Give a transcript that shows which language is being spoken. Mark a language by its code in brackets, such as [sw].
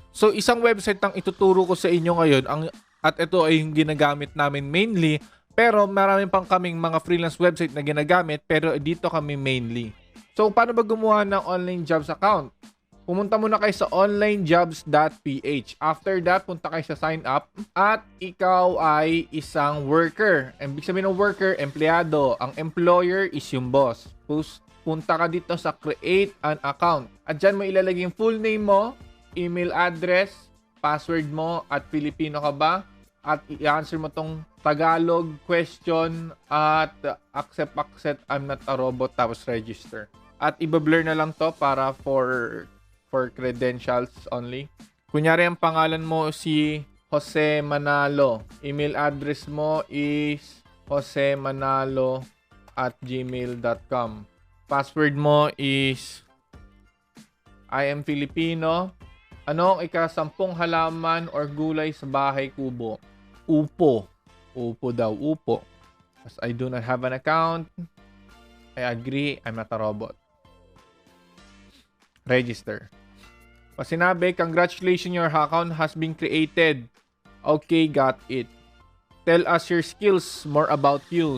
[tl] So, isang website ang ituturo ko sa inyo ngayon at ito ay yung ginagamit namin mainly, pero marami pang kaming mga freelance website na ginagamit pero dito kami mainly. So, paano ba gumawa ng online jobs account? Pumunta muna kayo sa onlinejobs.ph. [en] After that, [tl] punta kayo sa sign up at ikaw ay isang worker. Ibig sabihin ng worker, empleyado. Ang employer is yung boss. Punta ka dito sa create an account. At dyan mo ilalagay yung full name mo, email address, password mo, at Filipino ka ba? At i-answer mo tong Tagalog question at accept, I'm not a robot, tapos register. At i-blur na lang to para for credentials only. Kunyari ang pangalan mo si Jose Manalo. Email address mo is josemanalo@gmail.com. Password mo is [en] I am Filipino. [tl] Ano ang ika-10 halaman or gulay sa bahay kubo? Upo. Upo daw, upo. [en] As I do not have an account, I agree, I'm not a robot. Register. [tl] Pag sinabi, [en] congratulations, your account has been created. Okay, got it. Tell us your skills, more about you.